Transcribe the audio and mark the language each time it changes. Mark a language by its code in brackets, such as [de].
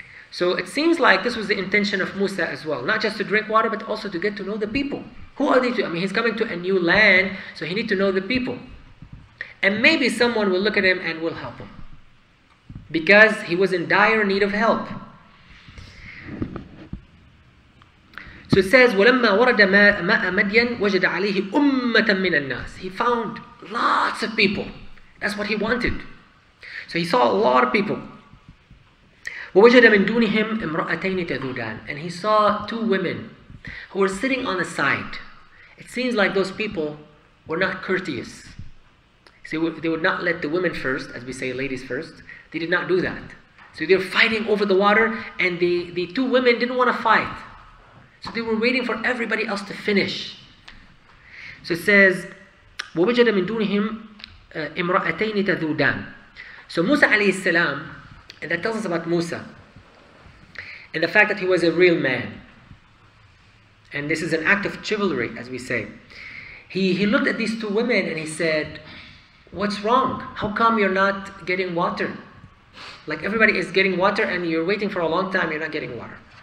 [en] So it seems like this was the intention of Musa as well. Not just to drink water, but also to get to know the people. Who are they to? I mean, he's coming to a new land, so he needs to know the people. And maybe someone will look at him and will help him. Because he was in dire need of help. So it says, [ar] وَلَمَّا وَرَدَ مَاءَ مَدْيَنْ وَجَدَ عَلَيْهِ أُمَّةً مِّنَ النَّاسِ. [en] He found lots of people. That's what he wanted. So he saw a lot of people. [ar] وَوَجَدَ مِن دُونِهِمْ إِمْرَأَتَيْنِ تَذُودَانِ. [en] And he saw two women who were sitting on the side. It seems like those people were not courteous. So they would not let the women first, as we say, ladies first. They did not do that. So they were fighting over the water, and the two women didn't want to fight. So they were waiting for everybody else to finish. So it says, [ar] وَوَجَدَ مِن دُونِهِمْ إِمْرَأَتَيْنِ تَذُودَانِ. [en] So Musa alayhi salam, and that tells us about Musa, and the fact that he was a real man. And this is an act of chivalry, as we say. He looked at these two women and he said, what's wrong? How come you're not getting water? Like everybody is getting water and you're waiting for a long time, you're not getting water.